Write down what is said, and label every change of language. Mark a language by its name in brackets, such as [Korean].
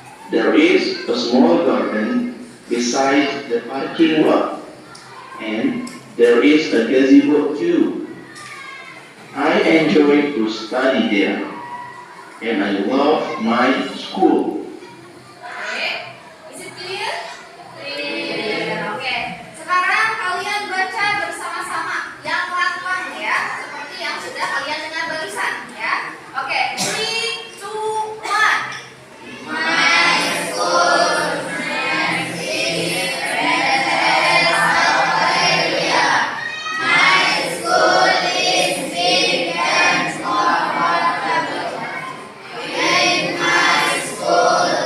[English] There is a small garden beside the parking lot, and there is a gazebo too. I enjoy to study there, and I love my school. Oke, is it clear? Clear. [Indonesian] Oke, sekarang kalian baca bersama-sama yang lantang ya, seperti yang sudah kalian dengar barusan ya. Oke, 3, 2, 1. [English] My school is big and comfortable. In my school